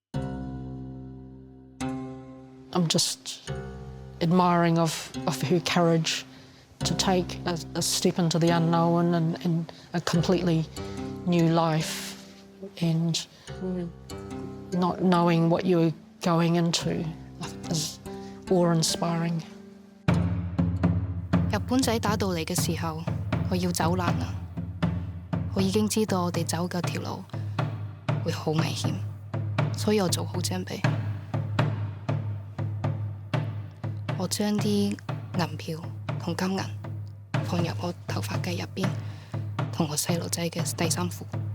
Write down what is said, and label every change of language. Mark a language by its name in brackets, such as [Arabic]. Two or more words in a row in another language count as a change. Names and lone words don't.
[English] I'm just admiring of her courage to take a step into the unknown and a completely new life, and not knowing what you're going into is awe-inspiring. [Cantonese] 日本仔打到嚟嘅時候，我要走難啦。我已經知道我哋走嗰條路會好危險，所以我做好準備。我將啲銀票同金銀放入我頭髮髻入邊，同我細路仔嘅第3褲。